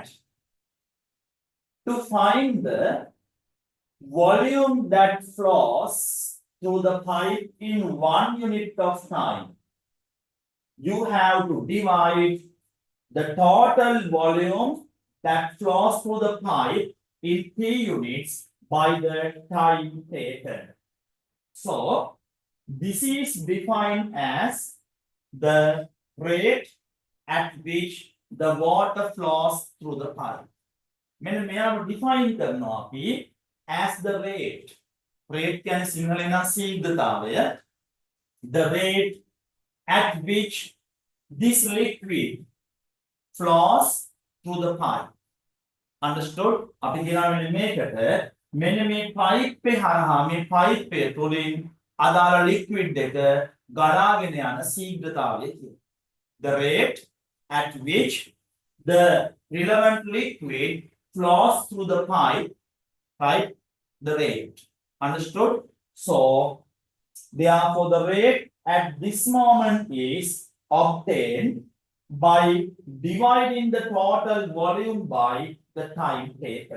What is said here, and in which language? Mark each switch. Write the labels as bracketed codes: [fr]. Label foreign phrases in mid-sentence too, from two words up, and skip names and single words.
[en] To find the volume that flows through the pipe in 1 unit of time, you have to divide the total volume that flows through the pipe in T units by the time taken. So, this is defined as the rate at which the water flows through the pipe. [si] මෙන්න මෙයාව define කරනවා අපි [en] as the rate. [si] Rate කියන්නේ සිංහලෙන් නම් ශීඝ්‍රතාවය. [en] The rate at which this liquid flows through the pipe. Understood? [si] අපි කියනවා මේකට මෙන්න මේ pipe එක හරහා මේ pipe එක තුලින් අදාළ liquid එක ගලාගෙන යන ශීඝ්‍රතාවය කියනවා. [en] The rate at which the relevant liquid flows through the pipe, right? The rate. Understood? So, therefore, the rate at this moment is obtained by dividing the total volume by the time taken.